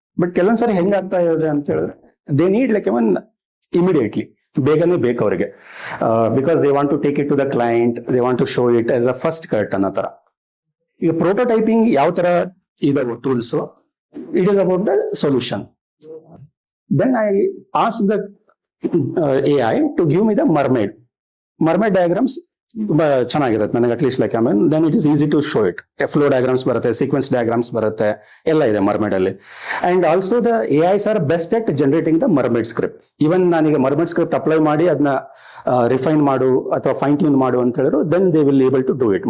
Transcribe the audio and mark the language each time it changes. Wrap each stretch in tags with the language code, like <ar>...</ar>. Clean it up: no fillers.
<kn>But ಕೆಲವೊಂದ್ಸರಿ ಹೆಂಗಾಗ್ತಾ ಇದೆ ಅಂತ ಹೇಳಿದ್ರೆ,</kn> <en>they need immediately,</en> <kn>ಬೇಗನೆ ಬೇಕು ಅವರಿಗೆ,</kn> <en>because they want to take it to the client, they want to show it as a first cut</en> <kn>ಅನ್ನೋ ತರ. ಈಗ ಪ್ರೋಟೋಟೈಪಿಂಗ್ ಯಾವ ತರ ಇದಾವೆ tools,</kn> <en>It is about the solution. Then I ask the AI to give me the mermaid diagrams.</en> <kn>ಚೆನ್ನಾಗಿರುತ್ತೆ ನನಗೆ,</kn> <en>At least then it is easy to show it.</en> <kn>Flow diagrams ಬರುತ್ತೆ, sequence diagrams ಬರುತ್ತೆ, ಎಲ್ಲ ಇದೆ ಮರ್ಮೇಡ್ ಅಲ್ಲಿ.</kn> <en>And also the AIs are best at generating the mermaid script.</en> <kn>ಇವನ್ ನಾನೀಗ ಮರ್ಮೇಡ್ script apply ಮಾಡಿ ಅದನ್ನ ರಿಫೈನ್ ಮಾಡು ಅಥವಾ ಫೈನ್ ಟ್ಯೂನ್ ಮಾಡು ಅಂತ ಹೇಳಿದ್ರು,</kn> <en>Then they will able to do it.</en>